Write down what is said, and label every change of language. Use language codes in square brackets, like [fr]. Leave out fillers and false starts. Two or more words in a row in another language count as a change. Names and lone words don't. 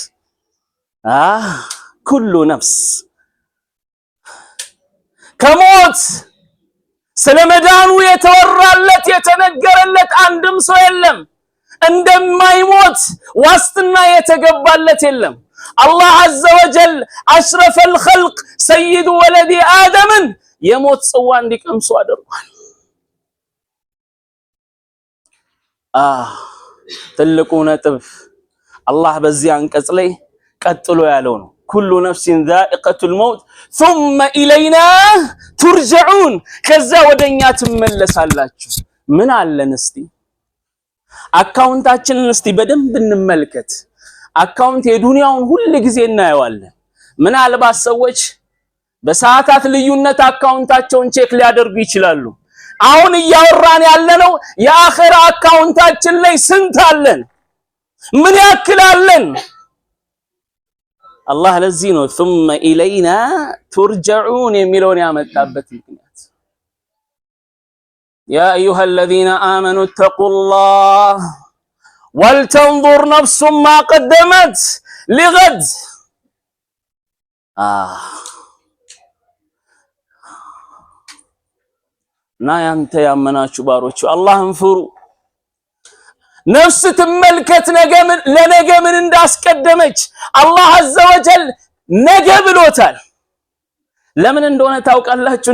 [ar] كل نفس [am] ከሞት ስለመዳኑ የተወራለት የተነገረለት አንድም ሰው የለም። እንደማይሞት ዋስትና የተገባለት የለም። አላህ [ar] عز وجل أشرف الخلق سيد ولد آدم [am] የሞት ጽዋ እንዲቀምሱ አድርጓል። ትልቁ ነጥብ አላህ በዚህ አንቀጽ ላይ ቀጥሎ ያለው ነው። [ar] كل نفس ذائقة الموت ثم إلينا ترجعون። [am] ከዛ ወደኛ ትመለሳላችሁ። ምን አለን እስቲ አካውንታችንን እስቲ በደንብ እንመልከት። አካውንት የዱንያውን ሁሉ ጊዜ እናየዋለን። ምናልባት ሰዎች በሰዓታት ልዩነት አካውንታቸውን ቼክ ሊያደርጉ ይችላሉ። አሁን እያወራን ያለነው የአኺራ አካውንታችን ላይ ስንት አለን? ምን ያክል አለን? አላህ ለዚህ ነው [ar] ثم إلينا ترجعون [am] የሚለውን ያመጣበት ምክንያት። [ar] يا أيها الذين آمنوا اتقوا الله ولتنظر نفس ما قدمت لغد። [am] እና ያንተ ያመናችሁ ባሮቹ አላህን ፍሩ። ነፍስ ትመልከት ለነገ ምን እንዳስቀደመች። አላህ [ar] عز وجل [am] ነገ ብሎታል። ለምን እንደሆነ ታውቃላችሁ?